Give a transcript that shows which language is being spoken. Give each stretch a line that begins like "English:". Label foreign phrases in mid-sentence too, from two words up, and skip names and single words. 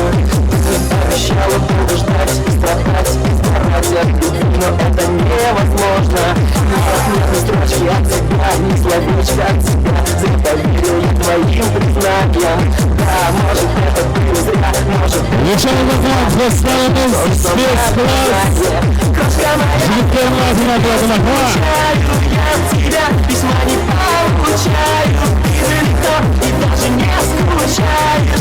Russian: Обещала долго ждать, страдать, стараться от любви, но это невозможно. Нет ни строчки от тебя, ни словечка от тебя. Поверил я твоим признаниям. Да, может это было зря, может это...
Uzbek: Ishamiz rahmat dostlarimiz. Spes-Class. Yigitlar bilan rahmat.
Russian: Я от тебя письма не получаю. Ты далеко и даже не скучаешь.